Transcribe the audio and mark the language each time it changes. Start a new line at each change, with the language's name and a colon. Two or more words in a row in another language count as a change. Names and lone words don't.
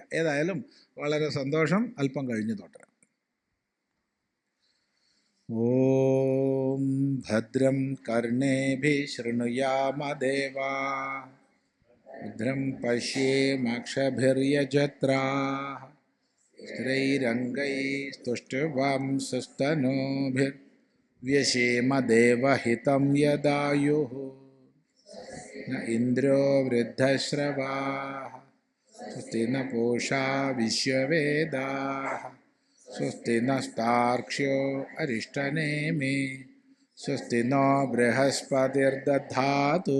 Malayalam: ഏതായാലും വളരെ സന്തോഷം. അല്പം കഴിഞ്ഞ് തുടരാം.
Sanskrit: ഓം ഭദ്രം കർണേഭിഃ ശൃണുയാമദേവാഃ ഭദ്രം പശ്യേമാക്ഷഭിർയജത്രാഃ സ്ത്രൈരംഗൈസ്തുഷ്ടവാംസുस्तनूभिर्व्यशेम देवहितं यदायुः न इन्द्रो वृद्धश्रवाः स्वस्ति न पूषा विश्ववेदाः स्वस्ति नस्तार्क्ष्यो अरिष्टनेमि स्वस्ति नो बृहस्पतिर्दधातु.